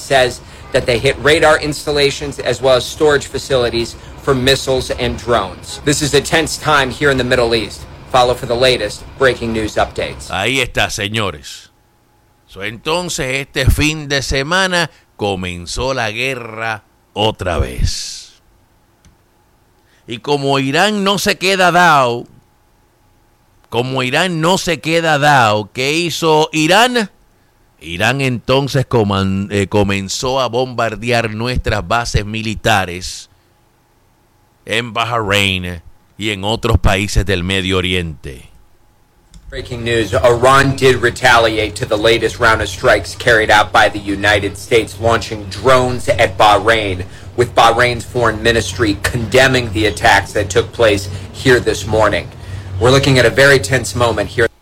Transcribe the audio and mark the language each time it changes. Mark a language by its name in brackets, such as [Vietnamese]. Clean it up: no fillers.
[English] says that they hit radar installations as well as storage facilities for missiles and drones. This is a tense time here in the Middle East. Follow for the latest breaking news updates. [Spanish] Ahí está, señores. So, entonces, este fin de semana comenzó la guerra otra vez. Y como Irán no se queda dado, ¿qué hizo Irán? Irán entonces comenzó a bombardear nuestras bases militares en Bahrein y en otros países del Medio Oriente. [English] Breaking news, Iran did retaliate to the latest round of strikes carried out by the United States, launching drones at Bahrain, with Bahrain's foreign ministry condemning the attacks that took place here this morning. We're looking at a very tense moment here.